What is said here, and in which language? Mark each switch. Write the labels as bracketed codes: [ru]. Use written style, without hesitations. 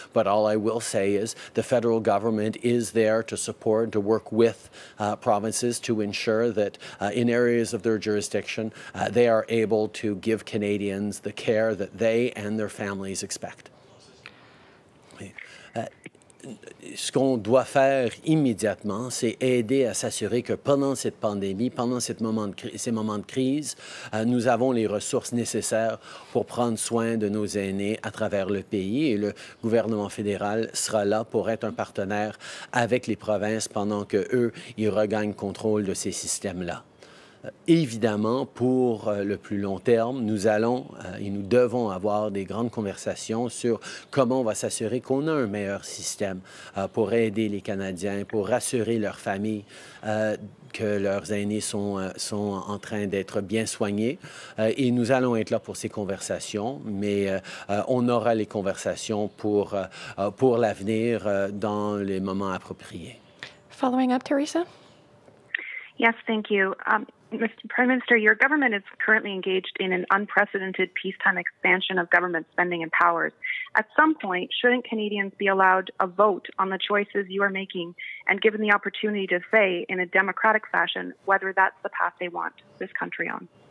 [en] But all I will say is the federal government is there to support, to work with provinces to ensure that in areas of their jurisdiction, they are able to give Canadians the care that they and their families expect. [fr] Ce qu'on doit faire immédiatement, c'est aider à s'assurer que pendant cette pandémie, pendant ces moments de crise, nous avons les ressources nécessaires pour prendre soin de nos aînés à travers le pays. Et le gouvernement fédéral sera là pour être un partenaire avec les provinces pendant qu'eux, ils regagnent contrôle de ces systèmes-là. Évidemment, pour le plus long terme, nous allons et nous devons avoir des grandes conversations sur comment on va s'assurer qu'on a un meilleur système pour aider les Canadiens, pour rassurer leurs familles que leurs aînés sont en train d'être bien soignés. Et nous allons être là pour ces conversations, mais on aura les conversations pour l'avenir dans les moments appropriés. [en] Following up, Teresa? Yes, thank you. Mr. Prime Minister, your government is currently engaged in an unprecedented peacetime expansion of government spending and powers. At some point, shouldn't Canadians be allowed a vote on the choices you are making and given the opportunity to say in a democratic fashion whether that's the path they want this country on?